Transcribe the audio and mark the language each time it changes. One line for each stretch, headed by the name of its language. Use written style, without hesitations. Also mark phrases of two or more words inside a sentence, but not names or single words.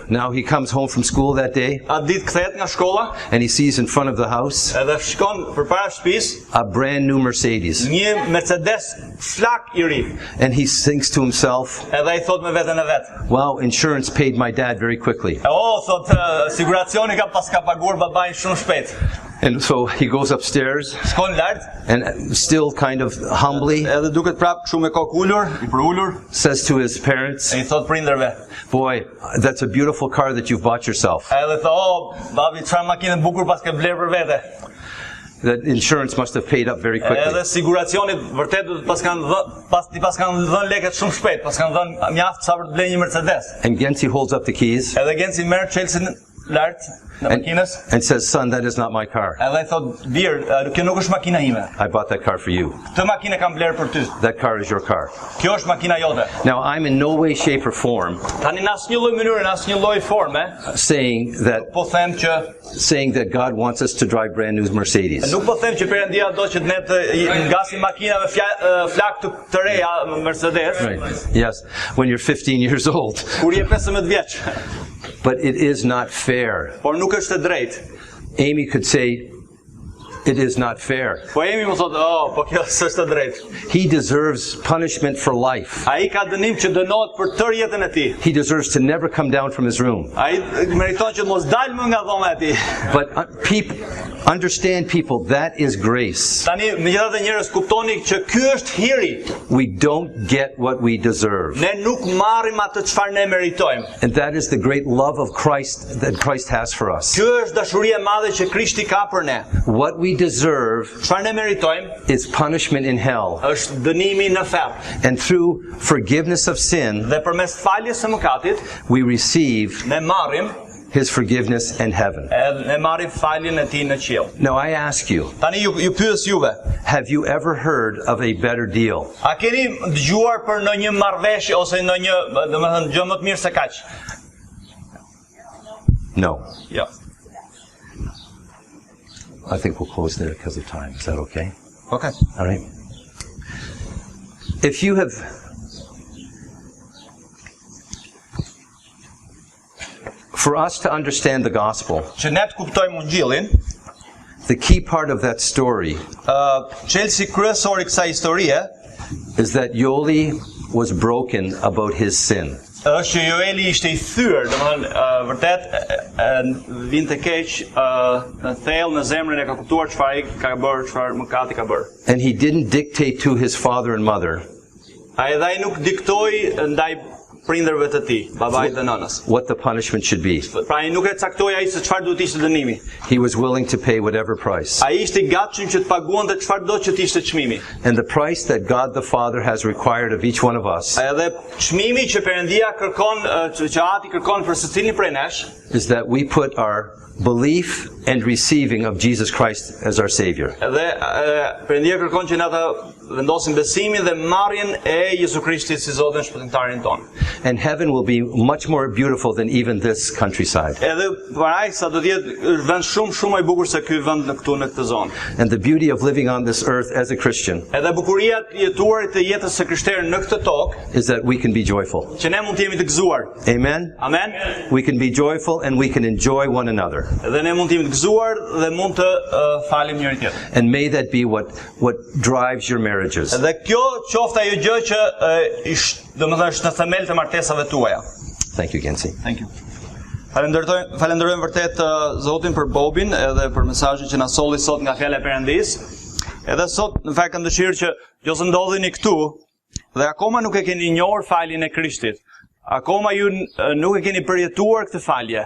English: Now he comes home from school that day
Albanian: Atë ditë kthehet nga shkolla,
English: and he sees in front of the house
Albanian: edhe shkon përpara shtëpisë
English: a brand new Mercedes.
Albanian: një Mercedes flak I ri.
English: And he thinks to himself,
Albanian: Edhe ai thot me veten e vet.
English: "Wow, insurance paid my dad very quickly."
Albanian: Thot siguracioni ka paguar babain shumë shpejt.
English: And so he goes upstairs
Albanian: Shkon lart,
English: and still kind of humbly
Albanian: edhe duket prap kështu me kokë ulur, I përulur,
English: says to his parents,
Albanian: e I thot prindërve.
English: boy, that's a beautiful car that you've bought yourself.
Albanian: Edhe thot, "Oh, babi, çfarë makinë bukur pas ke bler për vete."
English: That insurance must have paid up very quickly.
Albanian: Edhe siguracionit vërtet pas kanë dhënë lekët shumë shpejt, pas kanë dhënë mjaft sa për të blejë një Mercedes.
English: And Gensi holds up the keys
Albanian: Edhe Genci merr Chelsea lart në makinës.
English: and says, son, that is not my car.
Albanian: Edhe I thot, "Bir, kjo nuk është makina ime.
English: I bought that car for you.
Albanian: Këtë makinë kam bler për ty.
English: That car is your car.
Albanian: Kjo është makina jote."
English: Now, I'm in no way, shape, or form
Albanian: Tani në asnjë lloj mënyre, në asnjë lloj forme,
English: saying
Albanian: po them që
English: that God wants us to drive brand new Mercedes.
Albanian: nuk po them që Perëndia do që ne të ngasim makina me flak të reja Mercedes,
English: Right. Yes, when you're 15 years old.
Albanian: kur je 15 vjeç.
English: But it is not fair.
Albanian: Por nuk është e drejtë.
English: Amy could say, it is not fair.
Albanian: Po jemi më thotë, "Oh, po kjo s'është e drejtë."
English: He deserves punishment for life.
Albanian: Ai ka dënim që dënohet për tërë jetën e tij.
English: He deserves to never come down from his room.
Albanian: Ai meriton që mos dalë më nga dhoma e tij.
English: But understand, people, that is grace.
Albanian: Tani, megjithatë njerëz kuptoni që ky është hiri.
English: We don't get what we deserve.
Albanian: Ne nuk marrim atë çfarë ne meritojmë.
English: And that is the great love of Christ that Christ has for us.
Albanian: Ky është dashuria e madhe që Krishti ka për ne.
English: What we deserve
Albanian: Çfarë ne meritojmë
English: is punishment in hell.
Albanian: është dënimi në ferr.
English: And through forgiveness of sin,
Albanian: Dhe përmes faljes së mëkatit,
English: we receive
Albanian: ne marrim
English: His forgiveness in heaven.
Albanian: edhe ne marrim faljen e tij në qiell.
English: Now I ask you,
Albanian: Tani ju pyes juve,
English: have you ever heard of a better deal?
Albanian: a keni dëgjuar për ndonjë marrëveshje ose ndonjë, domethënë gjë më të mirë se kaq?
English: No.
Albanian: Jo.
English: I think we'll close there because of time. Is that okay? Okay. All right. If you have for us to understand the gospel,
Albanian: Që ne të kuptojmë ungjillin,
English: the key part of that story
Albanian: çelësi kryesor I kësaj historie
English: is that Yoli was broken about his sin.
Albanian: është që Joeli ishte I thyer, domethënë vërtet vinte keq në thellë në zemrën e ka kuptuar çfarë ai ka bërë, çfarë mëkati ka bërë.
English: And he didn't dictate to his father and mother
Albanian: Ai nuk diktoi ndaj prindërve të tij, babait dhe nënës.
English: what the punishment should be.
Albanian: Pra ai nuk e caktoi ai se çfarë duhet ishte dënimi.
English: He was willing to pay whatever price.
Albanian: Ai ishte I gatshëm që të paguante çfarë do që të ishte çmimi.
English: And the price that God the Father has required of each one of us
Albanian: Edhe çmimi që Perëndia kërkon, që Ati kërkon për secilin prej nesh,
English: is that we put our belief and receiving of Jesus Christ as our Savior.
Albanian: edhe Perëndia kërkon që ne ata vendosim besimin dhe marrjen e Jezu Krishtit si Zotin shpëtimtarin ton.
English: And heaven will be much more beautiful than even this countryside.
Albanian: Edhe parajsa do të jetë vend shumë më I bukur se ky vend këtu në këtë zonë.
English: And the beauty of living on this earth as a Christian
Albanian: Edhe bukuria e jetuarit të jetës së krishterë në këtë tokë,
English: is that we can be joyful.
Albanian: që ne mund të jemi të gëzuar.
English: Amen?
Albanian: Amen.
English: We can be joyful and we can enjoy one another.
Albanian: Dhe ne mund të jemi të gëzuar dhe mund të falim njëri tjetrin.
English: And may that be what drives your marriages.
Albanian: Dhe kjo qoftë ajo gjë që domethënë është në themel të martesave tuaja.
English: Thank you, Gensi. Thank you.
Albanian: Falenderojmë vërtet Zotin për Bobin edhe për mesazhin që na solli sot nga fjala e Perëndis. Edhe sot në fakt kam dëshirë që nëse ndodheni këtu dhe akoma nuk e keni njohur faljen e Krishtit, akoma ju nuk e keni përjetuar këtë falje.